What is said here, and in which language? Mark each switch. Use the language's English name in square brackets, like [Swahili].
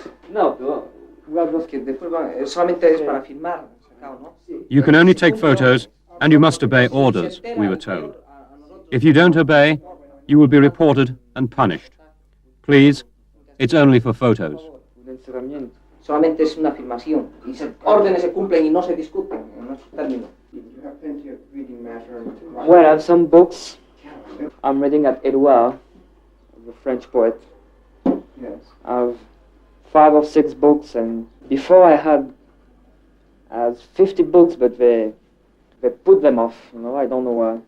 [Spanish] No, solamente es para filmar. [English] You can only take photos, and you must obey orders, we were told. If you don't obey, you will be reported and punished. Please, it's only for photos. [Spanish] Solamente es una filmación. Y órdenes se cumplen y no se discuten en nuestros términos. [English] You have plenty of reading matter. Well, I have some books. I'm reading at Edouard, the French poet. Yes. I have 5 or 6 books, and before I had 50 books, but they put them off, I don't know why.